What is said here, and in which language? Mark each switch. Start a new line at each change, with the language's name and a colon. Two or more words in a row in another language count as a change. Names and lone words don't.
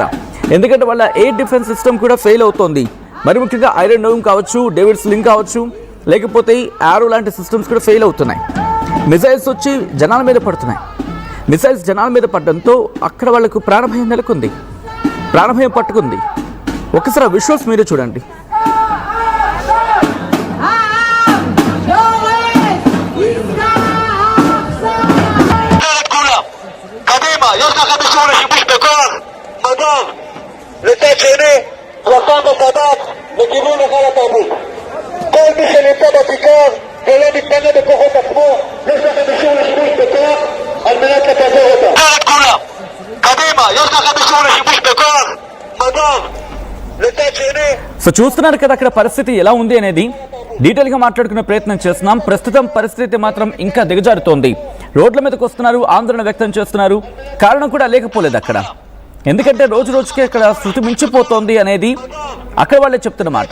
Telugu: ఎందుకంటే వాళ్ళ
English: air defense system
Telugu: కూడా ఫెయిల్ అవుతోంది. మరి ముఖ్యంగా ఐరన్ డోమ్ కావచ్చు, డేవిడ్ స్లింగ్ కావచ్చు, లేకపోతే యారో లాంటి సిస్టమ్స్ కూడా ఫెయిల్ అవుతున్నాయి. మిసైల్స్ వచ్చి జనాల మీద పడుతున్నాయి. మిసైల్స్ జనాల మీద పడడంతో అక్కడ వాళ్లకు ప్రాణభయం నెలకొంది, ప్రాణభయం పట్టుకుంది. ఒకసారి ఆ విజువల్స్ మీరే చూడండి.
Hebrew: לצד שני, לחם וסדק לכיוון היכל התרבות. כל מי שנמצא בכיכר ולא מתנגד בכוחות עצמו, יש לכם אישור לשימוש בכוח על מנת לפזר אותה. את כולם, קדימה, יש לכם אישור לשימוש בכוח, מדב, לצד שני.
Telugu: సో చూస్తున్నారు కదా అక్కడ పరిస్థితి ఎలా ఉంది అనేది డీటెయిల్గా మాట్లాడుకునే ప్రయత్నం చేస్తున్నాం. ప్రస్తుతం పరిస్థితి మాత్రం ఇంకా దిగజారుతోంది. రోడ్ల మీదకి వస్తున్నారు, ఆందోళన వ్యక్తం చేస్తున్నారు. కారణం కూడా లేకపోలేదు అక్కడ. ఎందుకంటే రోజు రోజుకి అక్కడ శృతి మించిపోతోంది అనేది అక్కడ వాళ్ళే చెప్తున్నమాట.